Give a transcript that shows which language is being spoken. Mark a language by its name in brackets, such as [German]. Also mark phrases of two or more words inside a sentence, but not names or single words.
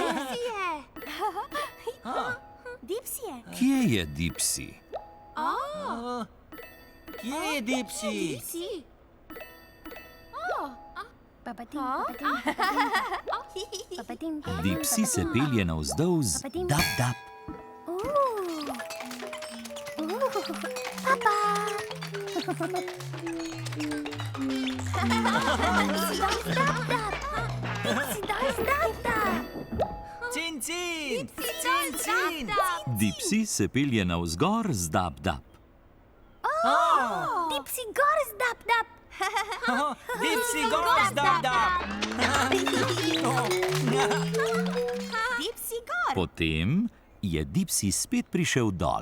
[Slovenian] Dipsy. Kje je Dipsy? Kje je Dipsy? Dipsy se pelje navzdolz, dap, dap. Cin, cin. Cin, cin. Dipsy se pelje navzgor z dap, dap. Dipsy gor z dap, dap. Dipsy gor, dap, dap. Dipsy gor. Potem je Dipsy spet prišel dol.